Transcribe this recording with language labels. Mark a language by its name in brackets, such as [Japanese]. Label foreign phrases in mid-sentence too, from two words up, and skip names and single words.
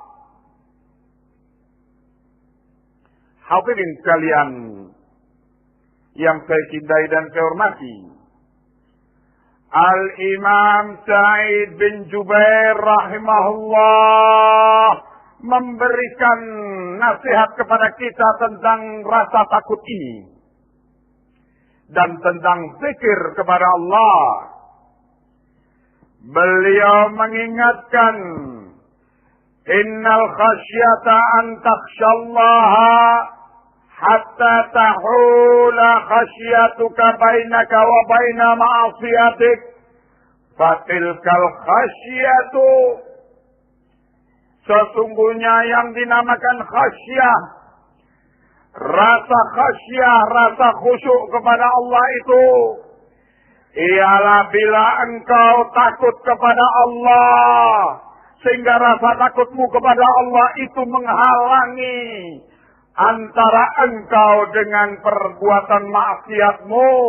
[Indonesian] Hadirin sekalian yang saya cintai dan saya hormati, Al-Imam Sa'id bin Jubair rahimahullah memberikan nasihat kepada kita tentang rasa takut ini dan tentang zikir kepada Allah. Beliau mengingatkan, [Arabic] إن الخشية أن تخشى الله حتى تحول خشيتك بينك وبين معصيتك، فتلك الخشية, [Indonesian] sesungguhnya yang dinamakan khasyah, rasa khasyah, rasa khusyuk kepada Allah itu, ialah bila engkau takut kepada Allah, sehingga rasa takutmu kepada Allah itu menghalangi antara engkau dengan perbuatan maksiatmu.